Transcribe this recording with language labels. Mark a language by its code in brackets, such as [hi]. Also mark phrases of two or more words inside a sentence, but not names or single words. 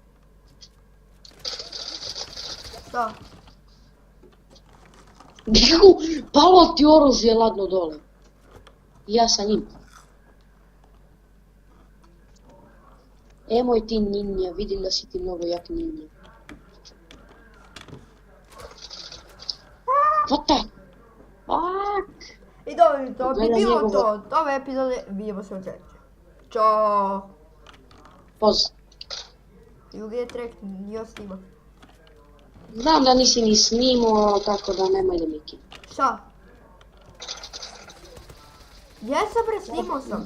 [sr] Što? Palo ti oružje ladno dole. Ja sa njim. Moj ti ninja, vidim da si ti mnogo jak ninja. [en] What the fuck? [sr] I dobro, to bi Gledam bilo njegovo- to od ove epizode. Vidimo se u sljedećoj. Ćao! Poz. I gdje je trek, još snima. Znam da nisi ni snimao, tako da nemoj da mi kida. Šta? Jesam bre, snimao sam.